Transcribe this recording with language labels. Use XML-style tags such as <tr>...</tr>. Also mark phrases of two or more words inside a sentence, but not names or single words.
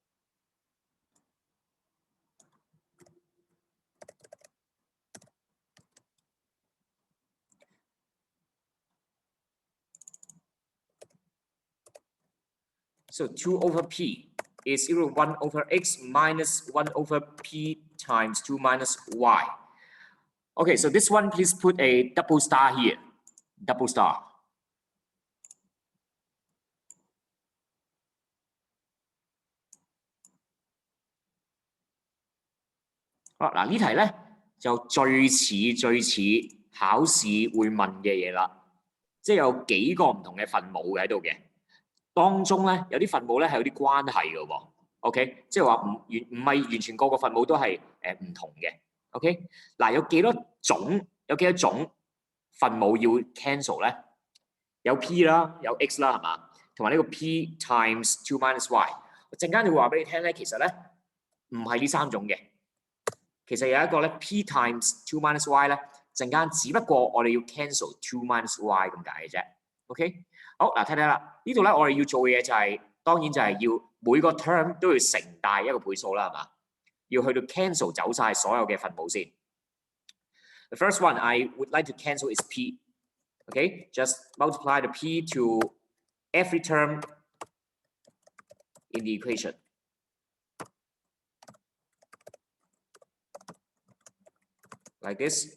<en>So 2 over p is equal to 1 over x minus 1 over p times 2 minus y. Okay, so this one, please put a double star here. Double star.</en> <yue>嗱呢題咧就最似考試會問嘅嘢啦，即係有幾個唔同嘅分母喺度嘅，當中咧有啲分母咧係有啲關係嘅喎。OK， 即係話唔係完全個個分母都係唔同嘅。OK， 嗱有幾多種分母要 cancel 咧？有 p 啦，有 x 啦，係嘛？同埋呢個</yue> <en>p times 2 minus y。</en> <yue>陣間就會話俾你聽咧，其實咧唔係呢三種嘅，其實有一個咧</yue> <en>p times 2 minus y</en> <yue>咧，陣間只不過我哋要</yue> <en>cancel 2 minus y</en> <yue>咁解嘅啫。OK， 好嗱，睇睇啦，呢度咧我哋要做嘅嘢就係、當然就係要每個 term 都要乘大一個倍數啦，係嘛？要去到 cancel 走晒所有嘅分母先。</yue> <en>The first one I would like to cancel is p. Okay, just multiply the p to every term in the equation. Like this.</en>